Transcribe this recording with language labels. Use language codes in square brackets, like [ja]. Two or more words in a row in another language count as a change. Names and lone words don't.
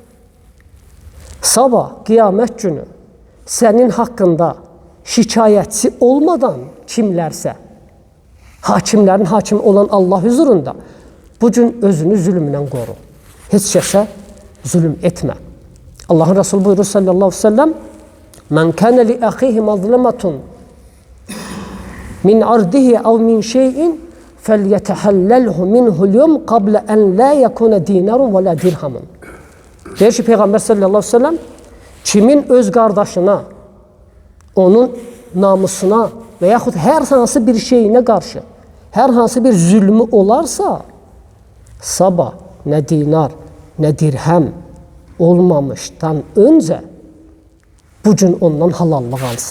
[az] Sabah, qiyamət günü sənin haqqında şikayətçi olmadan kimlərsə, hakimlərin hakimi olan Allah huzurunda bu gün özünü zülmdən qoru. Heç kəsə zülm etmə. Allahın Resulü buyurur [ar] صلى الله عليه وسلم: "من كان لأخيه مظلمة من عرضه أو من شيء فليتحلله منه اليوم قبل أن لا يكون دينار ولا درهم." Deyir ki, Peyğəmbər صلى الله عليه وسلم, kimin öz qardaşına, onun namusuna və yaxud hər hansı bir şeyinə qarşı, hər hansı bir zülmü olarsa, sabah nə dinar, nə dirhəm olmamışdan öncə bu gün ondan halallıq alsın.